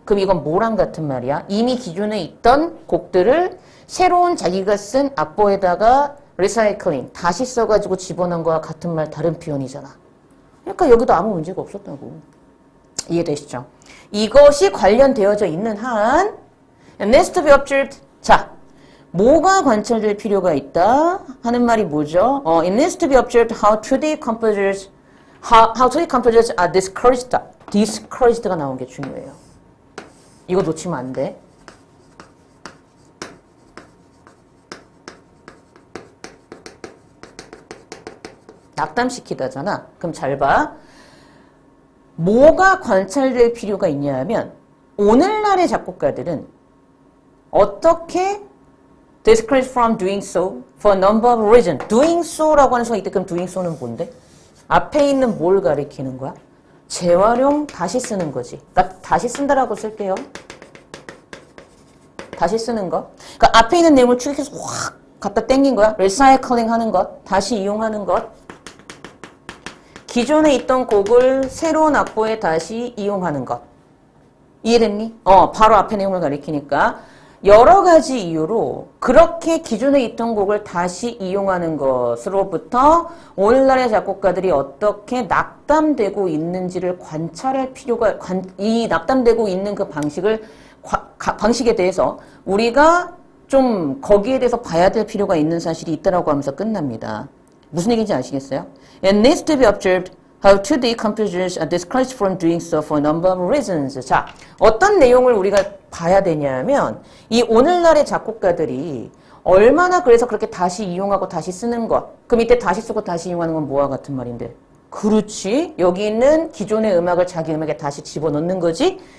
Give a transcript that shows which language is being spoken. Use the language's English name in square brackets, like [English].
[Korean] 그럼 이건 뭐랑 같은 말이야? 이미 기존에 있던 곡들을 새로운 자기가 쓴 악보에다가 리사이클링 다시 써가지고 집어넣은 거와 같은 말 다른 표현이잖아. 그러니까 여기도 아무 문제가 없었다고. 이해되시죠? 이것이 관련되어져 있는 한 [English] needs to be observed. [Korean] 자, 뭐가 관찰될 필요가 있다 하는 말이 뭐죠? [English] It needs to be observed how today composers are discouraged. [Korean] discouraged가 나온 게 중요해요. 이거 놓치면 안 돼. 낙담시키다잖아. 그럼 잘 봐. 뭐가 관찰될 필요가 있냐 하면 오늘날의 작곡가들은 어떻게 [English] discouraged from doing so for a number of reasons. [Korean] doing so라고 하는 수가 있대. 그럼 doing so는 뭔데? 앞에 있는 뭘 가리키는 거야? 재활용 다시 쓰는 거지. 그러니까 다시 쓴다라고 쓸게요. 다시 쓰는 거. 그러니까 앞에 있는 내용을 추격해서 확 갖다 땡긴 거야. 리사이클링 하는 것. 다시 이용하는 것. 기존에 있던 곡을 새로운 악보에 다시 이용하는 것. 이해됐니? 바로 앞에 내용을 가리키니까 여러 가지 이유로 그렇게 기존에 있던 곡을 다시 이용하는 것으로부터 오늘날의 작곡가들이 어떻게 낙담되고 있는지를 관찰할 필요가, 이 낙담되고 있는 그 방식에 대해서 우리가 좀 거기에 대해서 봐야 될 필요가 있는 사실이 있다라고 하면서 끝납니다. 무슨 얘기인지 아시겠어요? [English] It needs to be observed how today composers are discouraged from doing so for a number of reasons. [Korean] 자, 어떤 내용을 우리가 봐야 되냐면 이 오늘날의 작곡가들이 얼마나 그래서 그렇게 다시 이용하고 다시 쓰는 것. 그럼 이때 다시 쓰고 다시 이용하는 건 뭐와 같은 말인데? 그렇지. 여기 있는 기존의 음악을 자기 음악에 다시 집어넣는 거지.